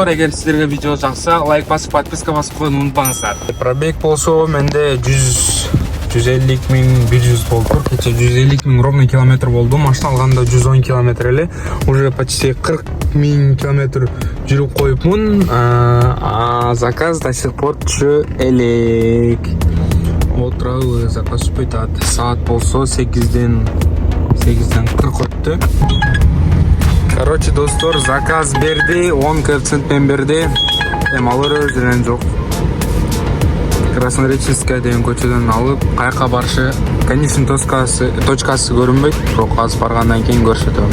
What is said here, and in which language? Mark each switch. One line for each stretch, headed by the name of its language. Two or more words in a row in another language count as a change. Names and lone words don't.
Kyrgyz: Эгер сиздерге видео жакса, лайк басып, подписка басып койууну унутпаңыздар. Пробег болсо менде 150 миң 100 болду. Кече 150 миң ровно километр болду. Машина алганда 110 километр эле. Уже почти 40 миң километр жүрүп коюпмун. Заказ
Russian: до сих пор
Kyrgyz: түшө элек. Отурабы, заказ түшпөй атат. Саат болсо 8-ден 40 өттү. Короче, достор, заказ берди, 10 коэффициентмен берди. Эми алыр өзүнөн жок. Краснореченская деген көчөдөн алып, каяка барышы, конечно, точкасы көрүнбөйт, бирок азыр баргандан кийин көрсөтөм.